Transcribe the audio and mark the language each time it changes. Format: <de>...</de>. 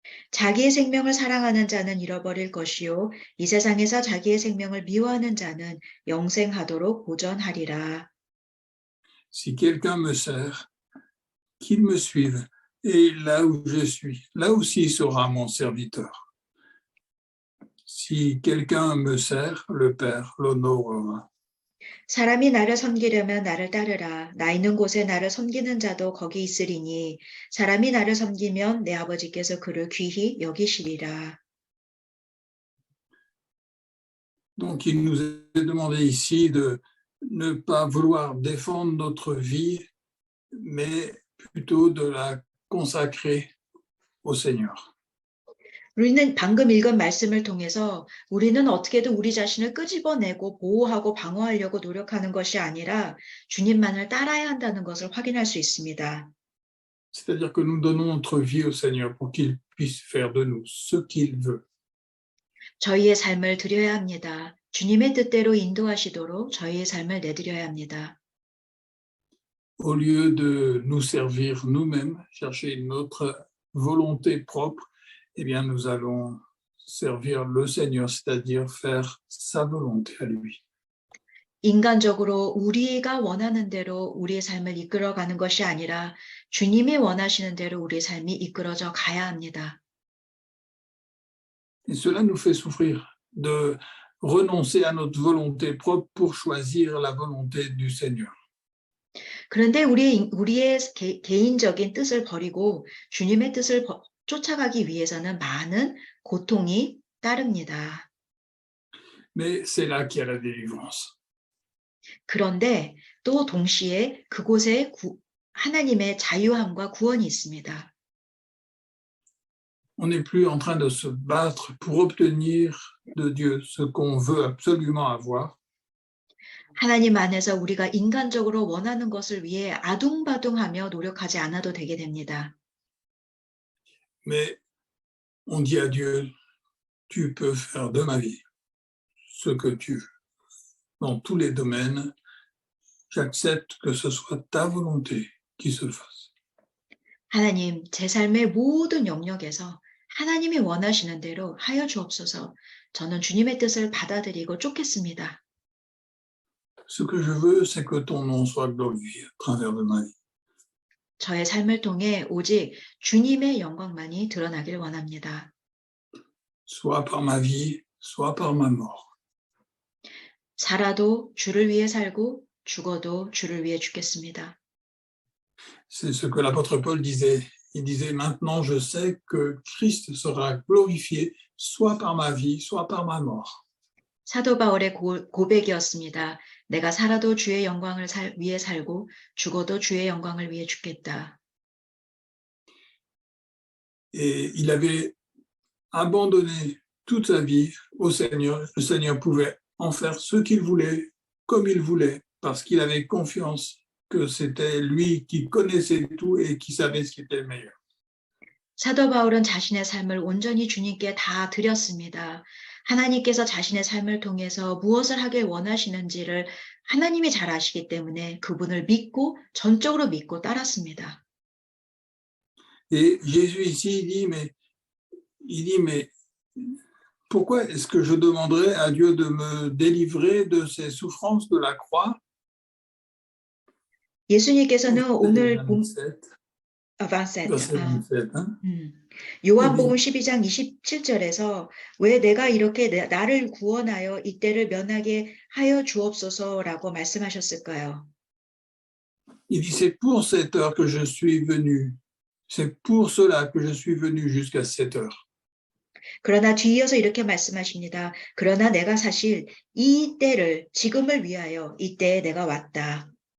<ko>자기의 생명을 사랑하는 자는 잃어버릴 것이요 이 세상에서 자기의 생명을 미워하는 자는 영생하도록 보전하리라.</ko> <fr>Si quelqu'un me sert, qu'il me suive, et là où je suis, là aussi sera mon serviteur. Si quelqu'un me sert, le Père l'honorera.</fr> <ko>사람이 나를 섬기려면 나를 따르라. 나 있는 곳에 나를 섬기는 자도 거기 있으리니 사람이 나를 섬기면 내 아버지께서 그를 귀히 여기시리라.</ko> <fr>Donc, il nous est demandé ici de ne pas vouloir défendre notre vie, mais plutôt de la consacrer au Seigneur.</fr> <ko>우리는 방금 읽은 말씀을 통해서 우리는 어떻게든 우리 자신을 끄집어내고 보호하고 방어하려고 노력하는 것이 아니라 주님만을 따라야 한다는 것을 확인할 수 있습니다.</ko> <fr>C'est-à-dire que nous donnons notre vie au Seigneur pour qu'il puisse faire de nous ce qu'il veut.</fr> <ko>저희의 삶을 드려야 합니다. 주님의 뜻대로 인도하시도록 저희의 삶을 내드려야 합니다.</ko> <fr>Au lieu de nous servir nous-mêmes, chercher notre volonté propre, eh bien, nous allons servir le Seigneur, c'est-à-dire faire sa volonté à lui.</fr> <ko>인간적으로 우리가 원하는 대로 우리의 삶을 이끌어가는 것이 아니라 주님이 원하시는 대로 우리의 삶이 이끌어져 가야 합니다.</ko> <fr>Et cela nous fait souffrir de renoncer à notre volonté propre pour choisir la volonté du Seigneur.</fr> <ko>그런데 우리의 개인적인 뜻을 버리고 주님의 뜻을 쫓아가기 위해서는 많은 고통이 따릅니다.</ko> <fr>Mais c'est là qu'il y a la délivrance.</fr> <ko>그런데 또 동시에 그곳에 하나님의 자유함과 구원이 있습니다.</ko> <fr>On n'est plus en train de se battre pour obtenir de Dieu ce qu'on veut absolument avoir.</fr> <ko>하나님 안에서 우리가 인간적으로 원하는 것을 위해 아둥바둥하며 노력하지 않아도 되게 됩니다.</ko> <fr>Mais on dit à Dieu, tu peux faire de ma vie ce que tu veux. Dans tous les domaines, j'accepte que ce soit ta volonté qui se fasse.</fr> <ko>하나님, 제 삶의 모든 영역에서 하나님이 원하시는 대로 하여 주옵소서. 저는 주님의 뜻을 받아들이고 쫓겠습니다.</ko> <fr>Ce que je veux, c'est que ton nom soit glorifié à travers de ma vie.</fr> <ko>저의 삶을 통해 오직 주님의 영광만이 드러나길 원합니다.</ko> <fr>Soit par ma vie, soit par ma mort.</fr> <ko>살아도 주를 위해 살고 죽어도 주를 위해 죽겠습니다.</ko> <fr>C'est ce que l'apôtre Paul disait. Il disait, maintenant je sais que Christ sera glorifié, soit par ma vie, soit par ma mort.</fr> <ko>사도 바울의 고백이었습니다. 내가 살아도 주의 영광을 위해 살고 죽어도 주의 영광을 위해 죽겠다.</ko> <fr>Et il avait abandonné toute sa vie au Seigneur. Le Seigneur pouvait en faire ce qu'il voulait, comme il voulait, parce qu'il avait confiance que c'était lui qui connaissait tout et qui savait ce qui était le meilleur.</fr> <ko>사도 바울은 자신의 삶을 온전히 주님께 다 드렸습니다. 하나님께서 자신의 삶을 통해서 무엇을 하길 원하시는지를 하나님이 잘 아시기 때문에 그분을 믿고 전적으로 믿고 따랐습니다.</ko> <fr>Et Jésus ici, il dit, mais pourquoi est-ce que je demanderais à Dieu de me délivrer de ces souffrances de la croix?</fr> <ko>예수님께서는 오늘</ko> <fr>27, verset 27.</fr> <ko>요한복음 12장 27절에서 왜 내가 이렇게 나를 구원하여 이때를 면하게 하여 주옵소서라고 말씀하셨을까요?</ko> <fr>Il dit, c'est pour cette heure que je suis venu. C'est pour cela que je suis venu jusqu'à cette heure.</fr> <ko>그러나 뒤이어서 이렇게 말씀하십니다. 그러나 내가 사실 이 때를 지금을 위하여 이때에 내가 왔다.</ko>